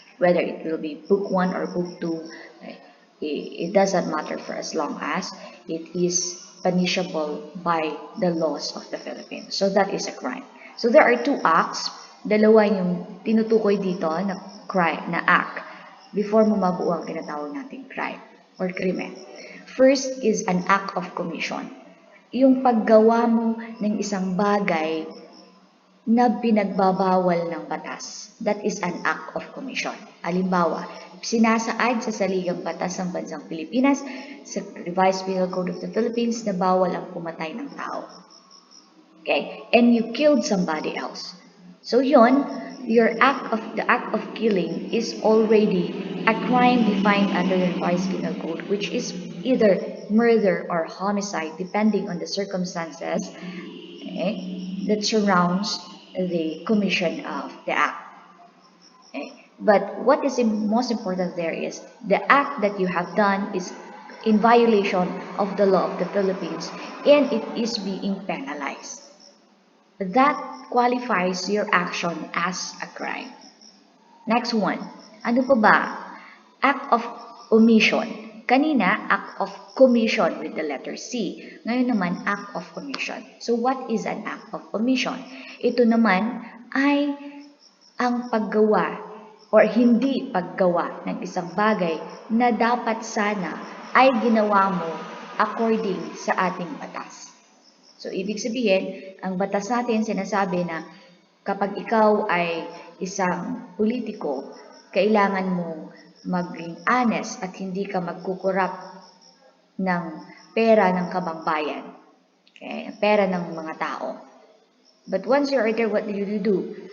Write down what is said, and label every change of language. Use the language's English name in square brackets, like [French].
[English] Whether it will be book 1 or book 2, it doesn't matter for as long as it is punishable by the laws of the Philippines. So that is a crime. So there are two acts. [Filipino] Dalawa yung tinutukoy dito na crime, na act before mo mabuo ang tinatawag nating crime or krimen. [English] First is an act of commission. [Filipino] Yung paggawa mo ng isang bagay na pinagbabawal ng batas. [English] That is an act of commission. [Filipino] Halimbawa, sinasaad sa saligang batas ng bansang Pilipinas sa Revised Penal Code of the Philippines na bawal ang pumatay ng tao. [English] Okay? And you killed somebody else. So yon, the act of killing is already a crime defined under the Revised Penal Code, which is either murder or homicide, depending on the circumstances, okay, that surrounds the commission of the act. Okay? But what is most important there is the act that you have done is in violation of the law of the Philippines and it is being penalized. That qualifies your action as a crime. Next one. [Filipino] Ano pa ba? [English] Act of omission. Kanina, act of commission with the letter C. [Filipino] Ngayon naman, [English] act of omission. So what is an act of omission? [Filipino] Ito naman ay ang paggawa or hindi paggawa ng isang bagay na dapat sana ay ginawa mo according sa ating batas. So, ibig sabihin, ang batas natin sinasabi na kapag ikaw ay isang politiko, kailangan mo maging honest at hindi ka magkukurap ng pera ng kabangbayan, okay? Pera ng mga tao. [English] But once you're there, what do you do?